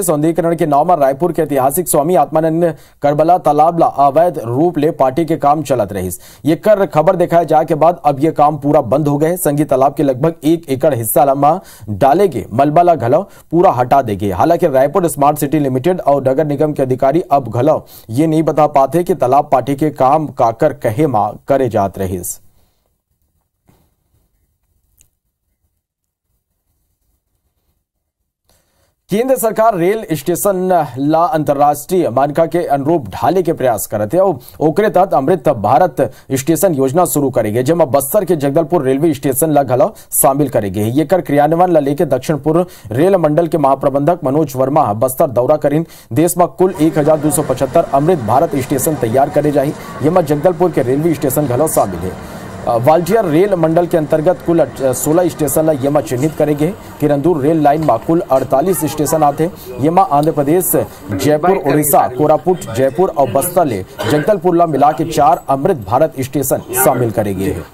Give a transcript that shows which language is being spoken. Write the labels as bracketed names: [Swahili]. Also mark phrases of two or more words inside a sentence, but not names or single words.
[Chhattisgarhi] सौंदर्यीकरण के नाम में रायपुर के ऐतिहासिक स्वामी आत्मानंद करबला तालाबला अवैध रूप ले पार्टी के काम चलत रही। ये कर खबर दिखाए जाए के बाद अब ये काम पूरा बंद हो गए। संगी तालाब के लगभग 1 एकड़ हिस्सा लम्बा डाले गए मलबा घलव पूरा हटा देंगे। हालांकि रायपुर स्मार्ट सिटी लिमिटेड और नगर निगम के अधिकारी अब घलव ये नहीं बता पाते कि तालाब पार्टी के काम काकर कहे मां करे जात रही। केंद्र सरकार रेल स्टेशन ला अंतर्राष्ट्रीय मानका के अनुरूप ढाले के प्रयास करते हैं और ओकरे तहत अमृत भारत स्टेशन योजना शुरू करेंगे, जिसमें बस्तर के जगदलपुर रेलवे स्टेशन ला घलव शामिल करेंगे। ये कर क्रियान्वयन ला लेके दक्षिण पूर्व रेल मंडल के महाप्रबंधक मनोज वर्मा बस्तर दौरा करीन। देश में कुल 1275 अमृत भारत स्टेशन तैयार करे जाए, जिसमें जगदलपुर के रेलवे स्टेशन घलव शामिल है। वाल्टियर रेल मंडल के अंतर्गत कुल 16 स्टेशन यमा चिन्हित करेंगे। किरंदूर रेल लाइन में कुल 48 स्टेशन आते। यमा आंध्र प्रदेश, जयपुर, उड़ीसा, कोरापुट, जयपुर और बस्तर ले जगदलपुर ला मिला के 4 अमृत भारत स्टेशन शामिल करेंगे।